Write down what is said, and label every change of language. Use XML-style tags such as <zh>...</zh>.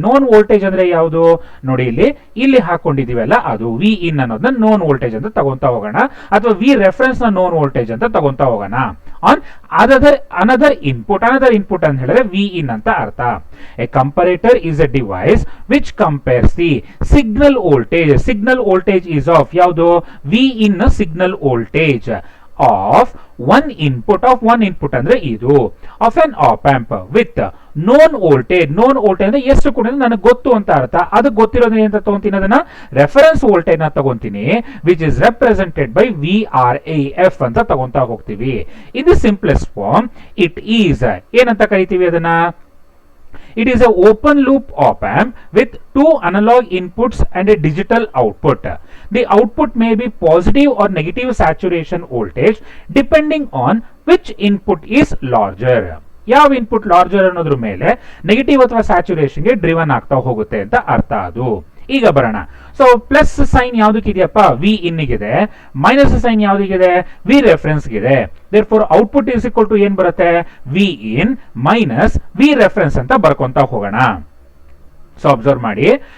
<kn>known voltage ಅಂದ್ರೆ ಯಾವುದು ನೋಡಿ, ಇಲ್ಲಿ ಹಾಕೊಂಡಿದೀವಲ್ಲ ಅದು V in ಅನ್ನೋದನ್ನ known voltage ಅಂತ ತಗೊಂತಾ ಹೋಗೋಣ, ಅಥವಾ V reference ನ known voltage ಅಂತ ತಗೊಂತಾ ಹೋಗೋಣ.</kn> <en>on another input</en> <kn>ಅಂತ ಹೇಳಿದ್ರೆ V in ಅಂತ ಅರ್ಥ.</kn> <en>A comparator is a device which compares the signal voltage is of</en> <kn>ಯಾವುದು</kn> <en>V in signal voltage of one input</en> <kn>ಅಂದ್ರೆ ಇದು</kn> <en>of an op amp with known voltage</en> <kn>ಅಂದ್ರೆ ಎಷ್ಟು ಕೂಡ ನನಗೆ ಗೊತ್ತು ಅಂತ ಅರ್ಥ. ಅದು ಗೊತ್ತಿರೋದ್ರೆ ಅಂತ ತಗೊಂತೀನಿ, ಅದನ್ನ ರೆಫರೆನ್ಸ್ ವೋಲ್ಟೇಜ್ ನ ತಗೊಂತೀನಿ,</kn> <en>which is represented by VRAF</en> <kn>ಅಂತ ತಗೊಂತಾ ಹೋಗ್ತೀವಿ.</kn> <en>in the simplest form it is</en> <kn>ಏನಂತ ಕರಿತೀವಿ ಅದನ್ನ,</kn> <en>it is a open loop op amp with two analog inputs and a digital output. The output may be positive or negative saturation voltage depending on which input is larger.</en> <kn>ಯಾವ input larger ಅನ್ನೋದ್ರ ಮೇಲೆ negative ಅಥವಾ saturation ಗೆ driven ಆಗ್ತಾ ಹೋಗುತ್ತೆ ಅಂತ ಅರ್ಥ ಅದು. ಈಗ ಬರೋಣ. So plus sine ಯಾವ್ದಕ್ಕಿದೆಯಪ್ಪ, V ಇನ್ನಿಗಿದೆ. Minus sine ಯಾವ್ದಿಗಿದೆ, V reference ಗಿದೆ.</kn> <en>therefore output is equal to</en> <kn>ಏನ್ ಬರುತ್ತೆ, ವಿ ಇನ್ ಮೈನಸ್ ವಿ ರೆಫರೆನ್ಸ್ ಅಂತ ಬರ್ಕೊಂತ ಹೋಗೋಣ. ಸೊ ಅಬ್ಸರ್ವ್ ಮಾಡಿ.</kn>